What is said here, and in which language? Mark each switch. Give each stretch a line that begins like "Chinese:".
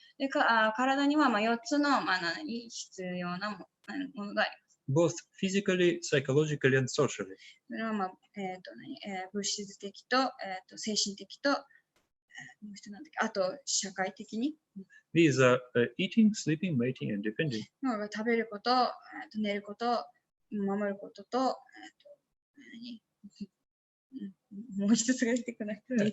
Japanese: で体には4つの必要なものがあります。
English: Both physically, psychologically, and socially.
Japanese: それは物質的と精神的ともう一つなんだっけ、あと社会的に。
English: These are eating, sleeping, mating, and defending.
Japanese: 食べること、寝ること、守ることと、もう一つが出てこない。